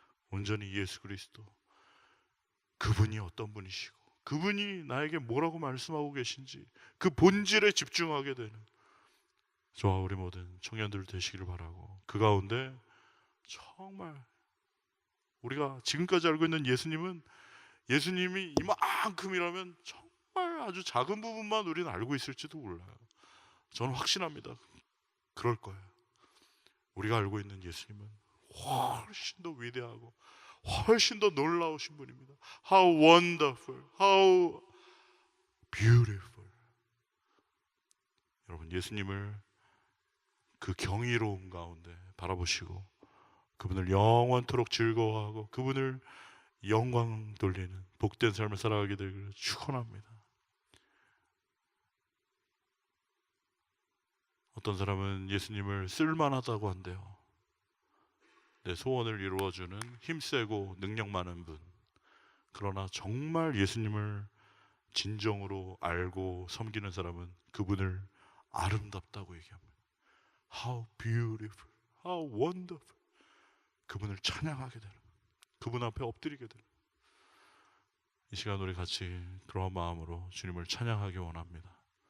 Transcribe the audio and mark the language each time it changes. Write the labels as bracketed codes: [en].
[ko] 온전히 예수 그리스도 그분이 어떤 분이시고 그분이 나에게 뭐라고 말씀하고 계신지 그 본질에 집중하게 되는 저와 우리 모든 청년들 되시기를 바라고, 그 가운데 정말 우리가 지금까지 알고 있는 예수님이 이만큼이라면 정말 아주 작은 부분만 우리는 알고 있을지도 몰라요. 저는 확신합니다. 그럴 거예요. 우리가 알고 있는 예수님은 훨씬 더 위대하고 훨씬 더 놀라우신 분입니다. [en] How wonderful, how beautiful. [ko] 여러분, 예수님을 그 경이로움 가운데 바라보시고 그분을 영원토록 즐거워하고 그분을 영광 돌리는 복된 삶을 살아가게 되기를 축원합니다. 어떤 사람은 예수님을 쓸만하다고 한대요. 내 소원을 이루어주는 힘세고 능력 많은 분. 그러나 정말 예수님을 진정으로 알고 섬기는 사람은 그분을 아름답다고 얘기합니다. [en] How beautiful, how wonderful. [ko] 그분을 찬양하게 되는, 그분 앞에 엎드리게 되는, 이 시간 우리 같이 그런 마음으로 주님을 찬양하기 원합니다.